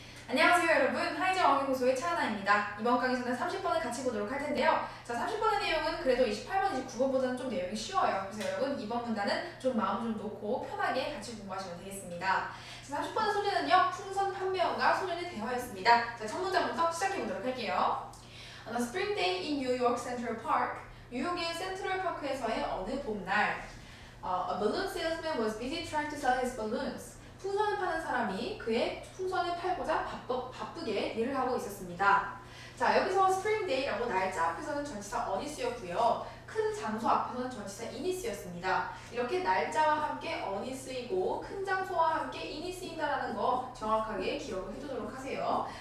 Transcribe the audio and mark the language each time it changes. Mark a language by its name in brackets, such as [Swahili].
[Korean] 안녕하세요 여러분, 하이저 어학연구소의 차하나입니다. 이번 강의에서는 30번을 같이 보도록 할 텐데요. 자, 30번의 내용은 그래도 28번, 29번보다는 좀 내용이 쉬워요. 그래서 여러분 이번 문단은 좀 마음을 좀 놓고 편하게 같이 공부하시면 되겠습니다. 자, 30번의 소재는요, 풍선 판매원과 소년의 대화였습니다. 자, 첫 문장부터 시작해 보도록 할게요. [English] On a spring day in New York Central Park, [Korean] 뉴욕의 센트럴 파크에서의 어느 봄날, [English] a balloon salesman was busy trying to sell his balloons. [Korean] 풍선을 파는 사람이 그의 풍선을 팔고자 바쁘게 일을 하고 있었습니다. 자, 여기서 spring day라고 날짜 앞에서는 전치사 on이 쓰였고요. 큰 장소 앞에서는 전치사 in이 쓰였습니다. 이렇게 날짜와 함께 on이 쓰이고 큰 장소와 함께 in이 쓰인다라는 거 정확하게 기억을 해두도록 하세요.